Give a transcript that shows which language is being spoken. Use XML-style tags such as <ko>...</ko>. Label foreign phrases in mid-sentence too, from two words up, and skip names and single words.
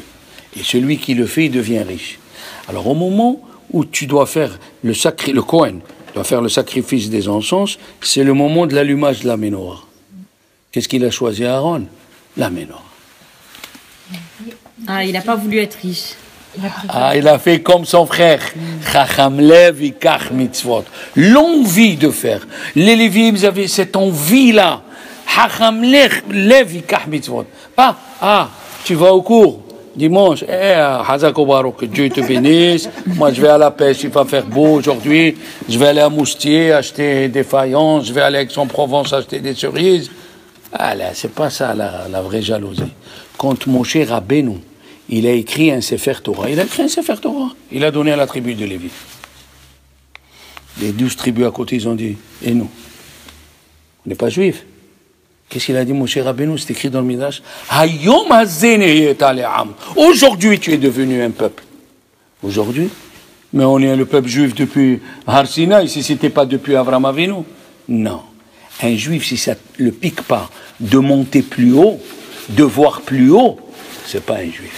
<fr>Et celui qui le fait, il devient riche. Alors au moment où tu dois faire le Kohen doit faire le sacrifice des encens, c'est le moment de l'allumage de la menorah. Qu'est-ce qu'il a choisi Aaron? La menorah. Ah, il n'a pas voulu être riche. Il a fait comme son frère.</fr> <he>חכם לב יקח מצוות.</he> <fr>L'envie de faire. Les Lévites, ils avaient cette envie-là.</fr> <he>חכם לב יקח מצוות.</he> <fr>Pas, tu vas au cours dimanche.</fr> <he>חזק וברוך,</he> <fr>que Dieu te bénisse. Moi, je vais à la pêche, il va faire beau aujourd'hui. Je vais aller à Moustier acheter des faïences. Je vais aller à Aix-en-Provence acheter des cerises. Là, c'est pas ça la vraie jalousie. Quand Moshe Rabbeinu, il a écrit un</fr> <he>ספר תורה.</he> <fr>Il a écrit un</fr> <he>ספר תורה.</he> <fr>Il a donné à la tribu de Lévi. Les 12 tribus à côté, ils ont dit, et nous? On n'est pas juifs. Qu'est-ce qu'il a dit, Moshe Rabbeinu? C'est écrit dans le Midrash.</fr> <he>היום הזה נהיית לעם.</he> <fr>Aujourd'hui, tu es devenu un peuple. Aujourd'hui? Mais on est le peuple juif depuis Har Sinaï, si ce n'était pas depuis Avraham Avinu. Non. Un juif, si ça ne le pique pas de monter plus haut, de voir plus haut, c'est pas un juif.</fr>